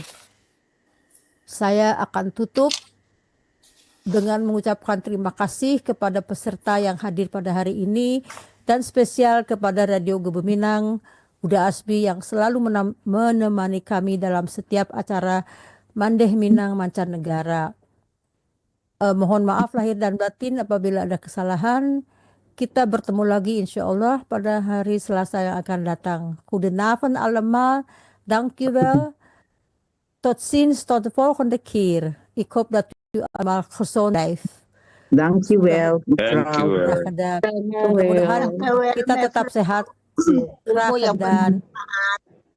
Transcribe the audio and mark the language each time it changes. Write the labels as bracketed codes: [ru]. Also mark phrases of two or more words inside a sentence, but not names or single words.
[id] Saya akan tutup dengan mengucapkan terima kasih kepada peserta yang hadir pada hari ini, dan spesial kepada Radio Gebu-Minang, Buddha Asbi yang selalu menemani kami dalam setiap acara Mandeh Minang Mancanegara. Mohon maaf lahir dan batin apabila ada kesalahan. Kita bertemu lagi [ar] insya Allah [id] pada hari Selasa yang akan datang. [nl] Goedenavond allemaal, dankjewel. Tot ziens, tot de volgende keer. Ik hoop dat u allemaal gezond blijft. Dankjewel. Graag gedaan. [id] Mudah-mudahan kita tetap sehat. [nl] Graag gedaan.